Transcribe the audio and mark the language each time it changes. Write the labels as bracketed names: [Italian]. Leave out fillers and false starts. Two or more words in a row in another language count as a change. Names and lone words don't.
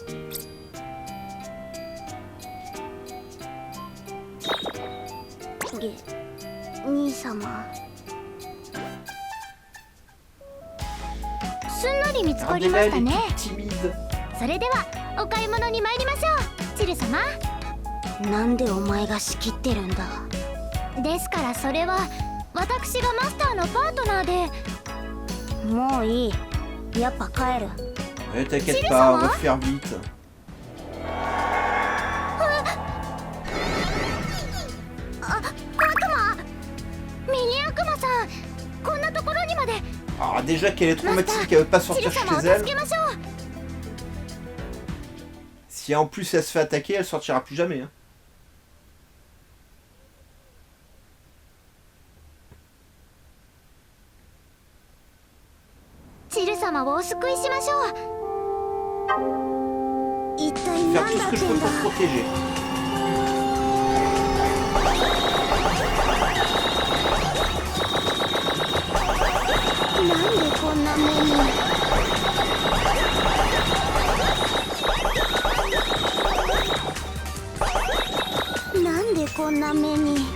[Japanese] 兄様、すんなり見つかりましたね。それではお買い物に参りましょう、チル様。なんでお前が仕切ってるんだ。ですからそれは私がマスターのパートナーで。もういい、やっぱ帰る。 [French] T'inquiète pas, on va faire vite. [Japanese] ミニ悪魔さん、こんなところにまで。 [French] Ah, déjà qu'elle est traumatisée, qu'elle veut pas sortir chez elle. Si en plus elle se fait attaquer, elle sortira plus jamais. Hein. [Japanese] チル様をお救いしましょう。一体 [French] Faire [Japanese] 何 [French] tout [Japanese] だ [French] ce [Japanese] っ [French] que [Japanese] て [French] je [Japanese] ん [French] peux [Japanese] だ。 [French] pour te protéger. [Japanese] なんでこんな目に。なんでこんな目に。